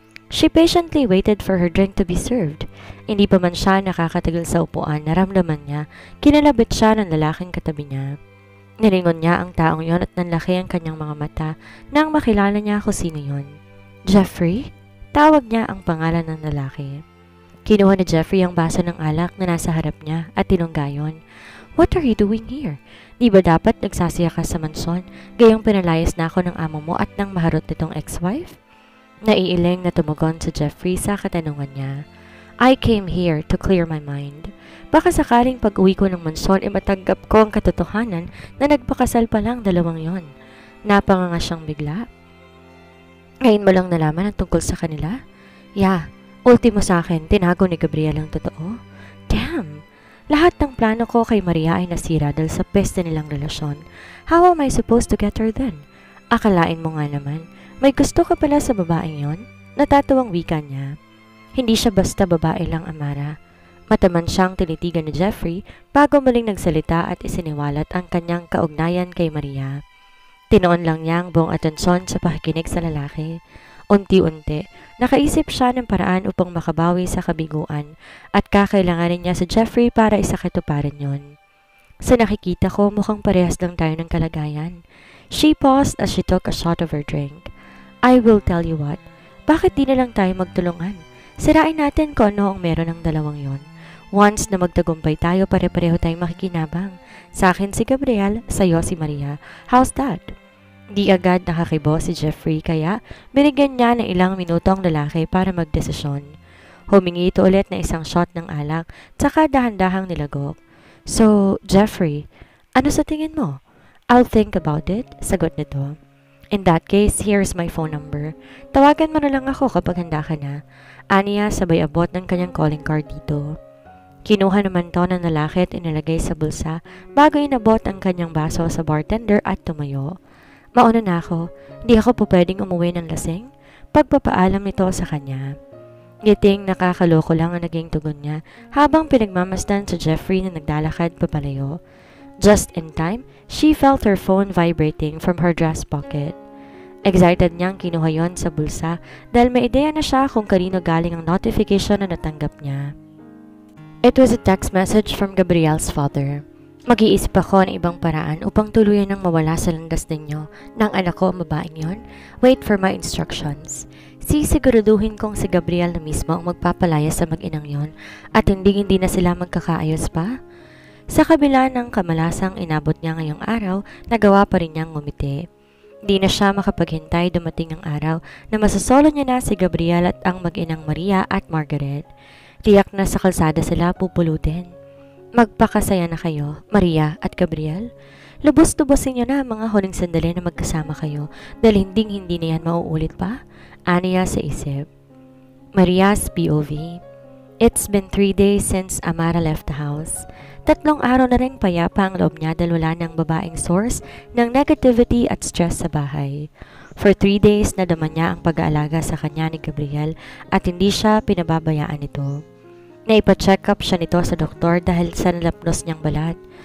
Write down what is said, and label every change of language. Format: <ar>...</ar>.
<en>She patiently waited for her drink to be served.</en> <tl>Hindi pa man siya nakakatagal sa upuan, naramdaman niya, kinalabit siya ng lalaking katabi niya. Nilingon niya ang taong yon at nanlaki ang kanyang mga mata nang makilala niya kung sino yon. Jeffrey? Tawag niya ang pangalan ng lalaki. Kinuha ni Jeffrey ang baso ng alak na nasa harap niya at tinunggayon.</tl> <en>What are you doing here?</en> <tl>Di ba dapat nagsasaya ka sa mansyon, gayong pinalayas na ako ng amo mo at ng maharot nitong ex-wife? Naiiling na tumugon si Jeffrey sa katanungan niya.</tl> <en>I came here to clear my mind.</en> <tl>Baka sakaling pag-uwi ko ng mansyon ay matanggap ko ang katotohanan na nagpakasal pa lang dalawang yon. Napanganga siyang bigla. Ngayon mo lang nalaman ang tungkol sa kanila? Yeah. Ultimo sa akin, tinago ni Gabriel ang totoo. Damn! Lahat ng plano ko kay Maria ay nasira dahil sa peste nilang relasyon.</tl> <en>How am I supposed to get her then?</en> <tl>Akalain mo nga naman, may gusto ka pala sa babaeng yon? Natatuwang wika niya. Hindi siya basta babae lang, Amara. Mataman siyang tinitigan ni Jeffrey bago muling nagsalita at isiniwalat ang kanyang kaugnayan kay Maria. Tinoon lang niya ang buong atensyon sa pakikinig sa lalaki. Unti-unti, nakaisip siya ng paraan upang makabawi sa kabiguan at kakailanganin niya si Jeffrey para isakatuparan yon. Sa nakikita ko, mukhang parehas lang tayo ng kalagayan.</tl> <en>She paused as she took a shot of her drink. I will tell you what,</en> <tl>bakit di na lang tayo magtulungan? Sirain natin kung ano ang meron ng dalawang yon. Once na magtagumpay tayo, pare-pareho tayong makikinabang. Sa akin si Gabriel, sa'yo si Maria.</tl> <en>How's that?</en> <tl>Di agad nakakibo si Jeffrey kaya binigyan niya ng ilang minuto ang lalaki para magdesisyon. Humingi ito ulit na isang shot ng alak tsaka dahan-dahang nilagok. So, Jeffrey, ano sa tingin mo?</tl> <en>I'll think about it,</en> <tl>sagot nito.</tl> <en>In that case, here's my phone number.</en> <tl>Tawagan mo na lang ako kapag handa ka na. Aniya sabay abot ng kanyang calling card dito. Kinuha naman to ng lalaki at inilagay sa bulsa bago inabot ang kanyang baso sa bartender at tumayo. Mauna na ako, di ako po pwedeng umuwi ng lasing. Pagpapaalam nito sa kanya. Ngiting nakakaloko lang ang naging tugon niya habang pinagmamasdan sa Jeffrey na naglalakad papalayo.</tl> <en>Just in time, she felt her phone vibrating from her dress pocket.</en> <tl>Excited niyang kinuha yon sa bulsa dahil may ideya na siya kung kanino galing ang notification na natanggap niya.</tl> <en>It was a text message from Gabriel's father.</en> <tl>Mag-iisip ako ng ibang paraan upang tuluyan ng mawala sa landas ninyo ng anak ko ang babaeng yon.</tl> <en>Wait for my instructions.</en> <tl>Sisiguraduhin kong si Gabriel na mismo ang magpapalaya sa mag-inang yon at hindi na sila magkakaayos pa. Sa kabila ng kamalasang inabot niya ngayong araw, nagawa pa rin niyang ngumiti. Di na siya makapaghintay dumating ang araw na masasolo niya na si Gabriel at ang mag-inang Maria at Margaret. Tiyak na sa kalsada sila pupulutin. Magpakasaya na kayo, Maria at Gabriel. Lubos-lubosin niyo na ang mga huling sandali na magkasama kayo dahil hindi na yan mauulit pa. Aniya sa isip.</tl> <en>Maria's POV. It's been 3 days since Amara left the house.</en> <tl>3 araw na rin payapa ang loob niya dahil wala ng babaeng source ng negativity at stress sa bahay.</tl> <en>For 3 days</en> <tl>nadama niya ang pag-aalaga sa kanya ni Gabriel at hindi siya pinababayaan nito. Naipa-check up siya nito sa doktor dahil sa nalapnos niyang balat.</tl>